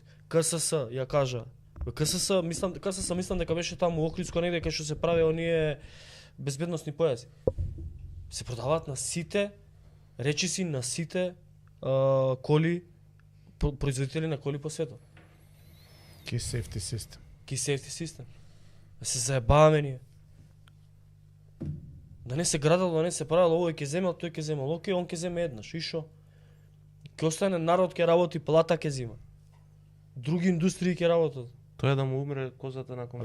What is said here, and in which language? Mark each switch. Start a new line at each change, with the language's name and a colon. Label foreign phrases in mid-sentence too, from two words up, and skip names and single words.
Macedonian: КСС, ја кажа. КСС мислам дека беше таму Охридско негде кај што се прави оние безбедносни појаси. Се продаваат на сите, речиси на сите коли, производители на коли по светот.
English: Key safety system. Key safety system.
Macedonian: Да се заебаваме ние. Да не се градало, да не се правило, овој ќе земел, тој ќе земел. Океј, он ќе земе еднаш, и шо? Ќе остане народ, ќе работи, плата ќе зима. Други индустрии ќе работат. Тоа е да му умре козата на комшијата.